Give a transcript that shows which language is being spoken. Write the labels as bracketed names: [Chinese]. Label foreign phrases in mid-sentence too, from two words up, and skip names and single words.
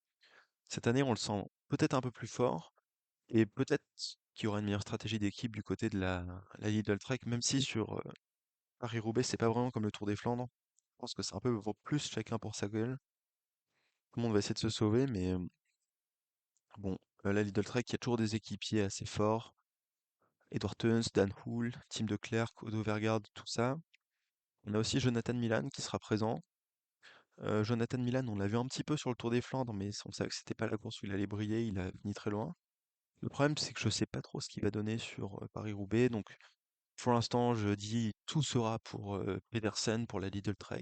[French] Cette année, on le sent peut-être un peu plus fort, et peut-être qui aura une meilleure stratégie d'équipe du côté de la Lidl Trek, même si sur Paris-Roubaix, c'est pas vraiment comme le Tour des Flandres. Je pense que c'est un peu plus chacun pour sa gueule. Tout le monde va essayer de se sauver, mais bon, la Lidl Trek, il y a toujours des équipiers assez forts. Edward Teuns, Dan Houle, Tim de Klerk, Odo Vergaerde, tout ça. On a aussi Jonathan Milan qui sera présent. Jonathan Milan, on l'a vu un petit peu sur le Tour des Flandres, mais on savait que c'était pas la course où il allait briller, il a fini très loin. Le problème, c'est que je sais pas trop ce qu'il va donner sur Paris-Roubaix, donc pour l'instant, je dis tout sera pour Pedersen, pour la Lidl Trek.